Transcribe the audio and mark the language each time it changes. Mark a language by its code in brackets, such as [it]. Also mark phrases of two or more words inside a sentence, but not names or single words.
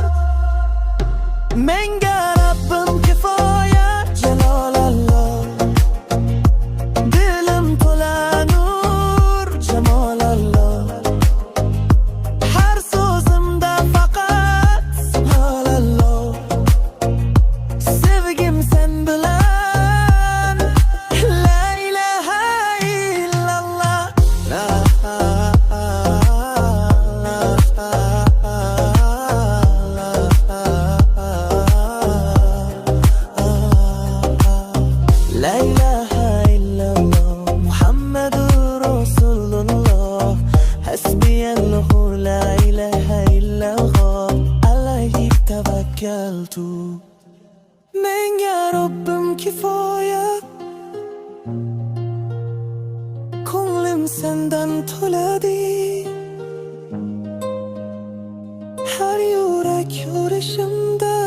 [uz] Menga Rabbim kifoya, Jalolalloh. Dilim to'la nur, Jamolalloh. Har so'zimda faqat Subhanalloh. Sevgim sen bilan, [ar] لا إله إلا الله. لا إله إلا الله، محمد رسول الله. حسبي الله لا إله إلا الله، عليه توكلت. [uz] Menga Robbim kifoya, ko'nglim sendan to'ladi. Har yurak urishimda